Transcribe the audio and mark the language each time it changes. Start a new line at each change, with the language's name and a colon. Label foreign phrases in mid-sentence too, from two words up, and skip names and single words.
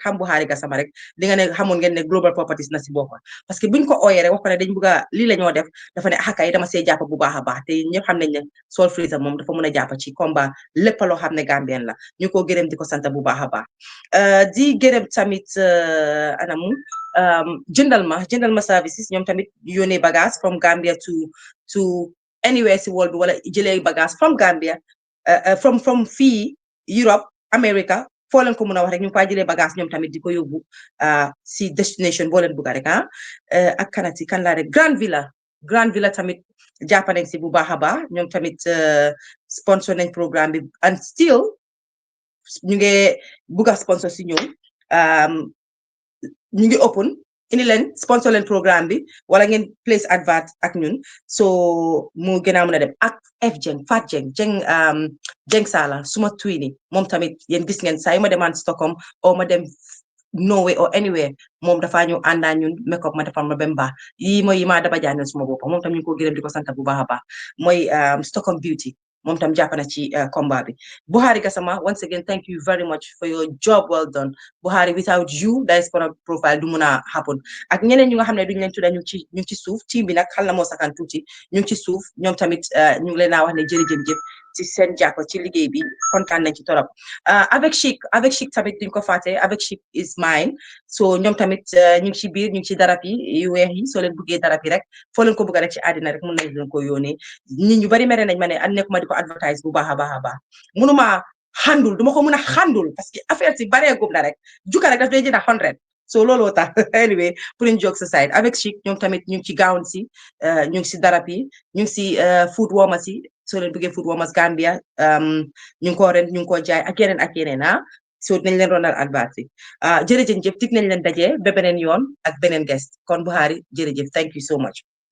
Wolof: xam Buhari Gassama rek di nga ne xamoon ngeen ne Global Properties na si bokk
French: parce que
Wolof: buñ ko ooyee rek wax ko ne dañ bëgg a lii la ñoo def dafa ne kay dama see jàpp bu baax a baax te ñëpp xam nañ ne Sol Freezer moom dafa mën a jàpp ci combat lépp loo xam ne Gambien la ñu ko gërëm di ko sant bu baax a baax di gërëm tamit anamu jëndal ma services ñoom tamit yónnee bagage
English: from Gambia to anywhere
Wolof: si world bi wala jëlee bagage
English: from Gambia from
Wolof: fii Europe America foo leen ko mën a wax rek ñu ngi fay jëlee bagage ñoom tamit di ko yóbbu si destination boo leen bëgg rek ak kanati kan laa rek Grand Villa tamit jàpp nañ si bu baax a baax ñoom tamit sponsor nañ programme bi
English: and still
Wolof: ñu ngi bëgg a sponsor si ñoom ñu ngi open indi leen sponsor leen programme bi wala ngeen place advert ak ñun so mu gën a mën a dem ak Fat Jeng Sala suma twini moom tamit yéen gis ngeen saa yu ma demaan Stockholm o ma dem Norway
English: or anywhere
Wolof: moom dafa ñu àndaa ñun make up ma defal ma bem baax yi mooy yi ma daba jaanel suma boppam moom tam ñu ko gërëm di ko sant bu baax a baax mooy Stockholm Beauty moom tam jàpp na ci combat bi Buhari Gassama
English: once again thank you very much for your job well done
Wolof: Buhari without you diaspora profile du mun a happen ak ñeneen ñu nga xam ne duñu leen tudda ñu ngi ci suuf team bi nag xal na moo sakan tuuti ñu ngi ci suuf ñoom tamit ñu ngi leen a wax ne jërëjëf ci seen jàpp ci liggéey bi kontaan nañ ci torop avec Chic tamit duñ ko fàtte avec Chic
English: is mine
Wolof: so ñoom tamit ñu ngi ci biir ñu ngi ci darab yi yu weex yi soo leen bëggee darab yi rek foo leen ko bëgg rek ci àddina rek mun nañ leen ko yónnee nit ñu bari mere nañ ma ne an nekkuma di ko advertise bu baax a baax munuma handul duma ko mun a handul
French: parce que
Wolof: affaire si bareegum la rek juka rek daf day jënda 100 so looloo tax
English: anyway putting jokes aside
Wolof: avec Chic ñoom tamit ñu ngi ci gown si ñu ngi si darab yi ñu ngi si
English: food warmers
Wolof: yi soo leen bëggee
English: food warmers
Wolof: Gambia ñu ngi ko ren ñu ngi ko jaay ak yeneen so dinañ leen ronal advert yi jërëjëf tig nañ leen dajee ba beneen yoon ak beneen guest kon Buhari jërëjëf
English: thank you so much.